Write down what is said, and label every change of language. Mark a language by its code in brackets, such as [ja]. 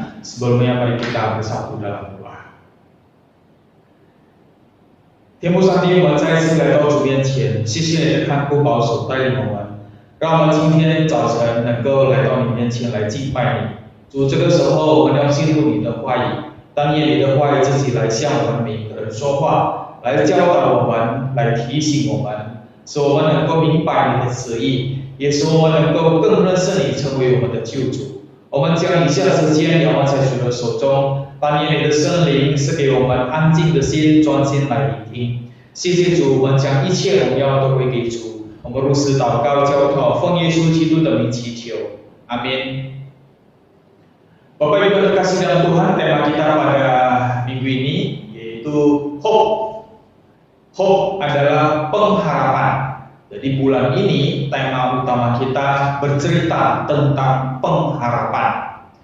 [id] Sebelumnya mari kita bersatu dalam doa. [zh] 天父上帝，我们再一次来到主面前，谢谢你的看顾保守带领我们，让我们今天早晨能够来到你面前来敬拜你。主，这个时候我们要进入你的话语，当愿你的话语自己来向我们每个人说话，来教导我们，来提醒我们，使我们能够明白你的旨意，也使我们能够更认识你，成为我们的救主。我们将以下时间仰望在主的手中，但愿你的圣灵是给我们安静的心，专心来聆听。谢谢主，我们将一切荣耀都归给主。我们如此祷告交托，奉耶稣基督的名祈求，阿们。 [id] Bapak Ibu terkasih dalam Tuhan, tema kita pada minggu ini yaitu hope. Hope adalah pengharapan. Jadi bulan ini tema utama kita bercerita tentang pengharapan.